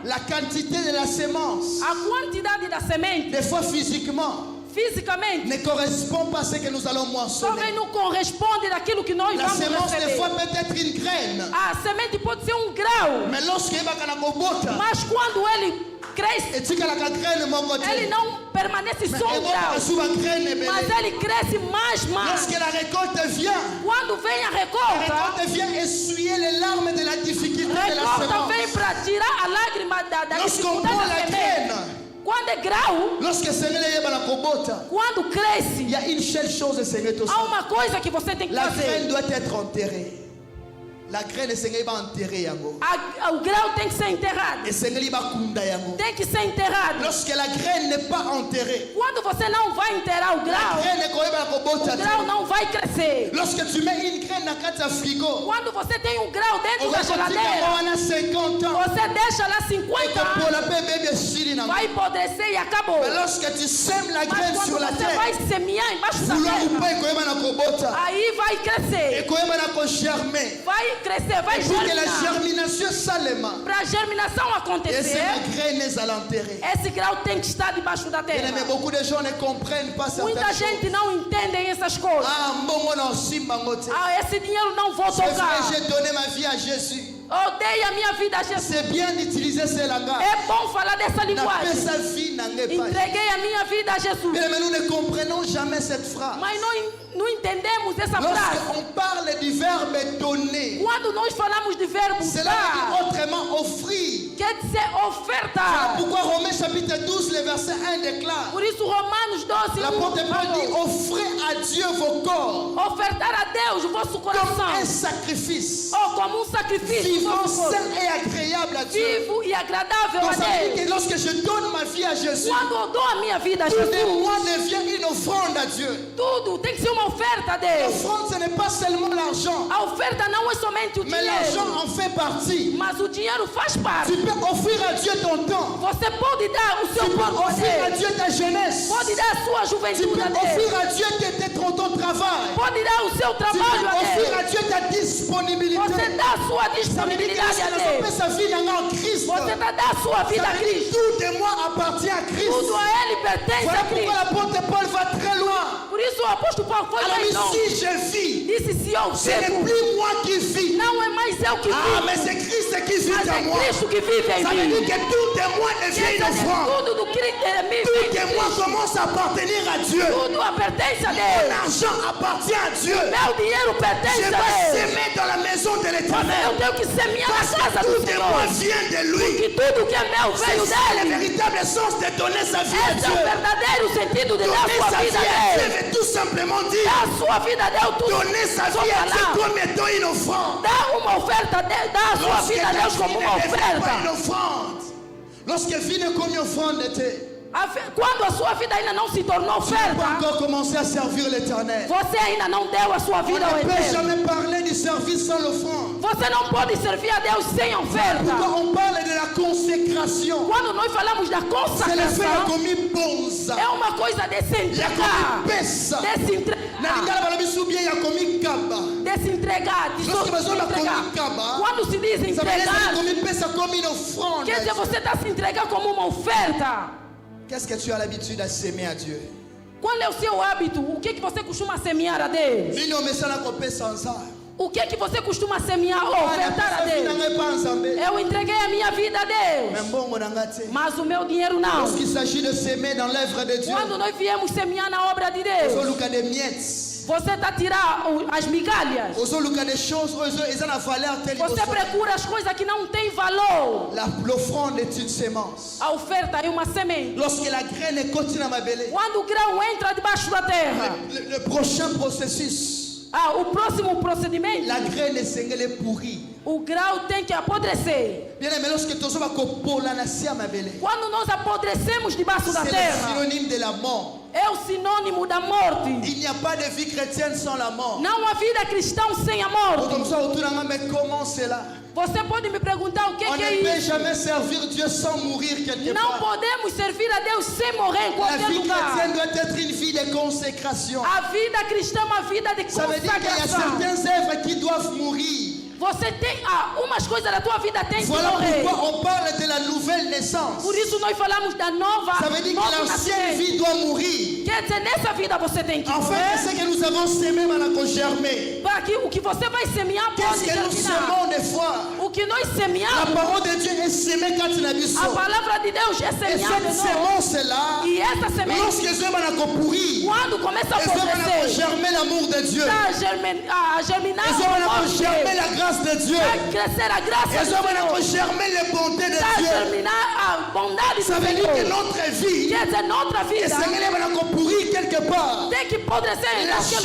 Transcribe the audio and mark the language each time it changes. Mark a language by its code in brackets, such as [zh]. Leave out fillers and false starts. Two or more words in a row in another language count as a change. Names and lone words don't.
[fr] La quantité de la sémence, [pt] a quantidade da semente, [fr] des fois physiquement, [pt] fisicamente, [fr] ne correspond pas à ce que nous allons moissonner. [pt] Também não corresponde daquilo que nós vamos receber. [fr] La sémence des fois peut être une graine. [pt] A semente pode ser grau. [fr] Mais lorsque [pt] mas quando ele cresce, ele não permanece só grau, mas ele cresce mais. [fr] Lorsque la récolte vient, [pt] quando vem a recolta [fr] vient essuyer les larmes de la difficulté de la sémence. sémence. [pt] Vem para tirar a lágrima da dificuldade da semente. Quando é grau, quando cresce, [fr] il y a une seule chose, [pt] há uma coisa que você tem que [fr] la [pt] fazer. [fr] graine doit être enterrée. La graine est enterrée. [pt] O grau tem que ser enterrado. Tem que ser enterrado. [fr] Lorsque la graine n'est pas enterrée, [pt] quando você não vai enterrar o grau não vai crescer. [fr] Lorsque tu mets une graine dans le frigo, [pt] quando você tem grau dentro da geladeira, [fr] 50 ans, [pt] você deixa lá 50 anos, vai apodrecer e acabou. [fr] Mais lorsque tu sèmes la graine [pt] Mas [fr] sur la [pt] quando você [fr] terre, [pt] vai semear embaixo da terra, aí vai crescer, vai crescer, vai germinar. Para a germinação acontecer, esse grau tem que estar debaixo da terra. Muita gente não entende essas coisas. Esse dinheiro não vou tocar. [fr] J'ai donné ma vie à Jésus. [pt] Eu dei a minha vida a Jesus. [fr] C'est bien d'utiliser ce langage. [pt] É bom falar dessa linguagem. Entreguei a minha vida a Jesus. [fr] Mais nous ne comprenons jamais cette phrase. [pt] Mas não entendemos essa frase. [fr] Lorsqu'on parle du verbe donner, [pt] quando nós falamos de verbo [fr] cela veut dire autrement offrir. [pt] Quer dizer oferta. [fr] Voilà pourquoi Romains chapitre 12, le verset 1 déclare. [pt] Por isso Romanos 12, [fr] l'apôtre Paul dit offrez à Dieu vos corps. [pt] Ofertar a Deus o vosso coração. [fr] Comme un sacrifice. [pt] Como sacrifício. [fr] Vivant, saint et agréable à Dieu. [pt] Vivo e agradável a Deus. [fr] Que lorsque je donne ma vie à Jésus, [pt] quando eu dou a minha vida a Jesus, [fr] tout de moi devient une offrande à Dieu. [pt] Tudo tem que ser uma oferta a Deus. [fr] L'offrande, ce n'est pas seulement l'argent. [pt] A oferta não é somente o [fr] mais [pt] dinheiro. [fr] Mais l'argent en fait partie. [pt] Mas o dinheiro faz parte. [fr] Tu peux offrir à Dieu ton temps. [pt] Você pode dar o seu tempo a Deus. [fr] Tu peux offrir à Dieu ta jeunesse. [pt] Pode dar a sua juventude a Deus. [fr] Tu peux offrir à Dieu ton travail. [pt] Pode dar o seu trabalho a Deus. [fr] Tu peux offrir à Dieu ta disponibilité. [pt] Você dá a sua disponibilidade a Deus. [fr] Sa vie en Christ. [pt] Você dá a sua vida a Cristo. [fr] Tout de moi appartient à Christ. [pt] Tudo a Ele pertence [fr] voilà [pt] a Cristo. [fr] Pourquoi l'apôtre Paul va très loin. [pt] Por isso o apóstolo Paulo foi mais longe. [fr] Si je vis, [pt] disse se eu [fr] ce n'est plus moi qui vis. [pt] Não é mais eu que vivo. [fr] Mais c'est Christ qui vit en moi. [pt] Cristo que vive em [fr] Ça veut dire que tout de moi devient une offrande. [pt] Tudo do que [fr] tout de moi commence à appartenir à Dieu. [pt] Tudo pertence a Deus. [fr] Mon argent appartient à Dieu. [pt] Meu dinheiro pertence a Deus. [fr] Je vais s'aimer dans la maison de l'Éternel. [pt] Eu tenho que semear na casa do Senhor. [fr] Tout de moi vient de lui. [pt] Porque tudo que é meu veio dele. [fr] C'est le véritable sens de donner sa vie à Dieu. [pt] Esse é o verdadeiro sentido de dar sua vida a Deus. [fr] Je vais tout simplement dire. [pt] Dar sua vida a Deus. [fr] Donner sa vie à Dieu comme étant une offrande. [pt] Dar uma oferta, dar sua vida a Deus como uma oferta. [fr] Une offrande. Lorsque vient comme une offrande était. [pt] Quando a sua vida ainda não se tornou [fr] tu n'as pas [pt] oferta, [fr] encore commencé à servir l'Éternel. [pt] você ainda não deu a sua [fr] On [pt] vida ao [fr] ne peut [pt] Eterno. [fr] jamais parler du service sans l'offrande. [pt] Você não pode servir a Deus sem oferta. [fr] Pourquoi on parle de la consécration? [pt] Quando nós falamos da [fr] C'est le fait [pt] consagração, [fr] comme bonza. [pt] é uma coisa de se entregar. De se entregar, de se entregar. Quando se diz entregar, quer dizer você está se entregando como uma oferta. [fr] Qu'est-ce que tu as l'habitude à s'aimer à Dieu? [pt] Qual é o seu hábito? O que você costuma semear a Deus? O que você costuma semear ou ofertar a Deus? Eu entreguei a minha vida a Deus, mas o meu dinheiro não. [fr] Lorsqu'il s'agit de s'aimer dans l'œuvre de Dieu, [pt] quando nós viemos semear na obra de Deus, você está tirando as migalhas. Você procura as coisas que não têm valor. [fr] L'offrande est une sémence. [pt] A oferta é uma semente. [fr] Lorsque la graine continue à ma belée, [pt] quando o grão entra debaixo da terra, [fr] le prochain processus, [pt] o próximo procedimento, [fr] la graine est pourrie. [pt] O grão tem que apodrecer. Quando nós apodrecemos debaixo da terra, [fr] c'est le synonyme de la mort. [pt] É o sinônimo da morte. [fr] Il n'y a pas de vie chrétienne sans la mort. [pt] Não há vida cristã sem a morte. [fr] Mais comment c'est là? [pt] Você pode me perguntar o que é isso? [fr] On ne peut jamais servir Dieu sans mourir quelque part. [pt] Não podemos servir a Deus sem morrer em qualquer lugar. [fr] La vie chrétienne doit être une vie de consécration. [pt] A vida cristã é uma vida de consagração. [fr] Ça veut dire qu'il y a certaines œuvres qui doivent mourir. [pt] Você tem umas coisas da tua vida tem que [fr] voilà [pt] morrer. [fr] Pourquoi on parle de la nouvelle naissance. [pt] Por isso nós falamos da nova. [fr] Ça veut dire que l'ancienne vie doit mourir. [pt] Quer dizer, nessa vida você tem que morrer. [fr] En fait, ce que nous avons semé va germer. [pt] Para que o que você vai semear pode germinar. [fr] Qu'est-ce que nous semons des fois? [pt] O que nós semeamos. [fr] La parole de Dieu est semée quand il a dit ça. [pt] A palavra de Deus é semeada. [fr] Et cette semence là. [pt] E essa semente. [fr] Lorsque les hommes vont pourrir. [pt] Quando começa a apodrecer. [fr] Ils vont germer l'amour de Dieu. [pt] A germinar. [fr] Ils vont germer la grâce de Dieu. [pt] Crescer a graça de Deus. [fr] Vão germer les bontés de Dieu. [pt] Germinar a bondade [fr] ça veut dire que notre vie. [pt] Quer dizer, [fr] notre vida. Et Seigneur va pourrir quelque part. [pt] Tem que apodrecer em qualquer